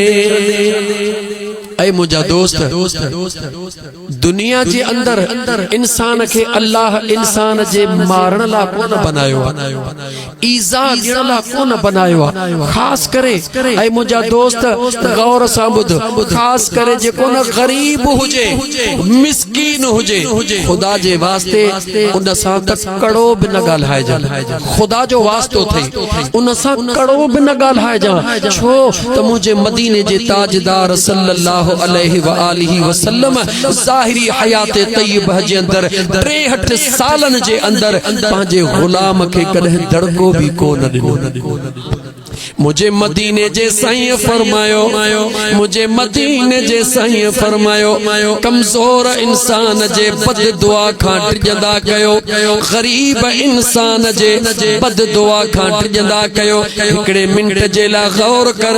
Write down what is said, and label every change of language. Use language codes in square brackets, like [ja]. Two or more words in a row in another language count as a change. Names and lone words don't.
[sd] ऐ मुझा दोस्त दुनिया जे अंदर इंसान के अल्लाह इंसान जे मारण ला कोन बनायो ईज़ा ॾियण ला कोन बनायो खास करे ऐ मुझा दोस्त गौर सां ॿुध खास करे जेको न गरीब हुजे मिस्कीन हुजे खुदा जे वास्ते उन सां त कड़ो बि न ॻाल्हाइजे खुदा जो वास्तो थई उन सां कड़ो बि न ॻाल्हाइजे छो त मुंहिंजे मदीने जे ताजदार [ar] صلى الله عليه وآله وسلم [sd] ज़ाहिरी हयात तय्यबह जे अंदर 63 सालन जे अंदर पंहिंजे गुलाम खे कॾहिं दड़को भी कोन ॾिनो मुझे मदीने जे साईं फरमायो मुझे मदीने जे साईं फरमायो कमजोर इंसान जे बद दुआ खां टिजंदा कयो गरीब इंसान जे बद दुआ खां टिजंदा कयो हिकड़े मिनट जे ला गौर कर